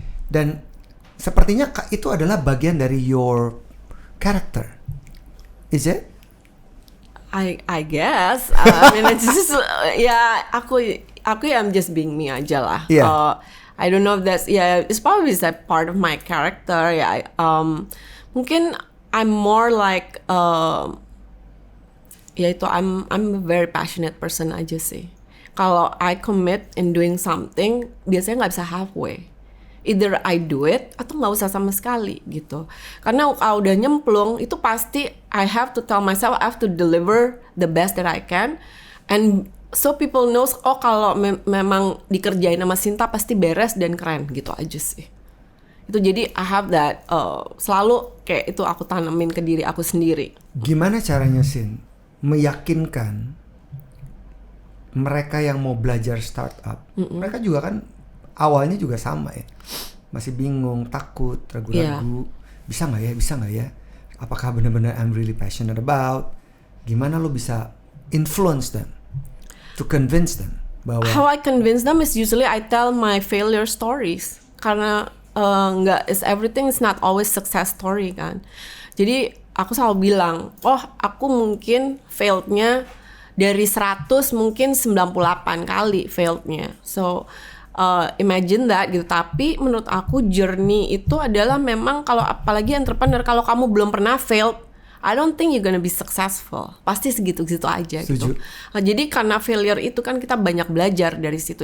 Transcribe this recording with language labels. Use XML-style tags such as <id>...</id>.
<id>Dan sepertinya itu adalah bagian dari</id> <en>your character. Is it? I guess. I mean it's just aku I'm just being me</en> <id>aja lah.</id> <en>I don't know if that's it's probably that part of my character. Mungkin I'm more like I'm a very passionate person</en> <id>aja sih.</id> <en>Kalau I commit in doing something,</en> <id>biasanya nggak bisa</id> <en>halfway. Either I do it</en> <id>atau nggak usah sama sekali gitu. Karena kalau udah nyemplung itu pasti</id> <en>I have to tell myself I have to deliver the best that I can, and so people knows</en> <id>kalau memang dikerjain sama Sinta pasti beres dan keren gitu aja sih. Itu jadi</id> <en>I have that</en> <id>selalu kayak itu aku tanamin ke diri aku sendiri. Gimana caranya Sin meyakinkan mereka yang mau belajar startup? Mereka juga kan awalnya juga sama ya, masih bingung, takut, ragu-ragu, bisa nggak ya, apakah benar-benar</id> <en>I'm really passionate about.</en> <id>Gimana lo bisa</id> <en>influence them to convince them</en> <id>bahwa</id> <en>how I convince them is usually I tell my failure stories, karena everything is not always success story kan.</en> <id>Jadi aku selalu bilang, aku mungkin failednya dari 100 mungkin 98 kali failednya.</id> <en>So imagine that</en> <id>gitu. Tapi menurut aku journey itu adalah memang kalau apalagi entrepreneur, kalau kamu belum pernah failed,</id> <en>I don't think you're gonna be successful.</en> <id>Pasti segitu-gitu aja Setuju. gitu. Nah, jadi karena failure itu kan kita banyak belajar dari situ.</id>